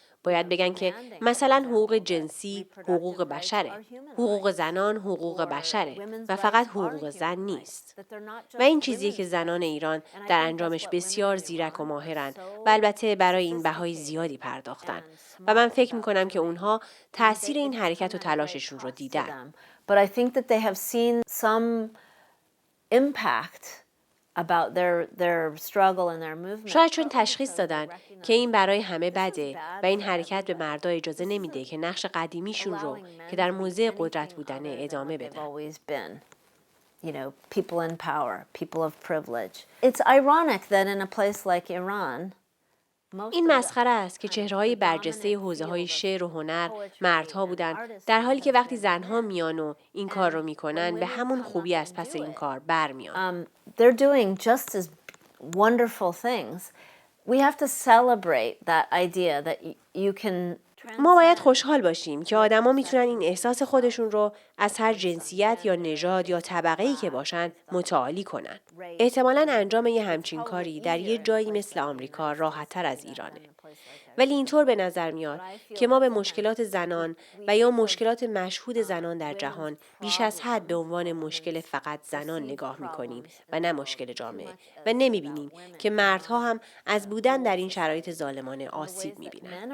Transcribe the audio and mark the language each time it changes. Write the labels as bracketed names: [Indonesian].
[Persian] باید بگن که مثلا حقوق جنسی حقوق بشره، حقوق زنان حقوق بشره و فقط حقوق زن نیست. و این چیزیه که زنان ایران در انجامش بسیار زیرک و ماهرن و البته برای این بهای زیادی پرداختن و من فکر میکنم که اونها تأثیر این حرکت و تلاششون رو دیدن. [English] But I think that they have seen some impact about their struggle and their movement. [Persian] شاید چون تشخیص دادن که این برای همه بده و این حرکت به مردا اجازه نمیده که نقش قدیمیشون رو که در موضع قدرت بودنه ادامه بدن. [English] You know, people in power, people of privilege. It's ironic that in a place like Iran, [Persian] این مسخره است که چهره‌های برجسته حوزه‌های شعر و هنر مردها بودن، در حالی که وقتی زنها میان و این کار رو میکنن به همون خوبی از پس این کار برمیان. [English] they're doing just as wonderful things. We have to celebrate that idea that you can. [Persian] ما باید خوشحال باشیم که آدما میتونن این احساس خودشون رو از هر جنسیت یا نژاد یا طبقه‌ای که باشن متعالی کنن. احتمالاً انجام یه همچین کاری در یه جایی مثل آمریکا راحت‌تر از ایرانه. ولی اینطور به نظر میاد که ما به مشکلات زنان و یا مشکلات مشهود زنان در جهان بیش از حد به عنوان مشکل فقط زنان نگاه میکنیم و نه مشکل جامعه و نمیبینیم که مردها هم از بودن در این شرایط ظالمانه آسیب میبینن.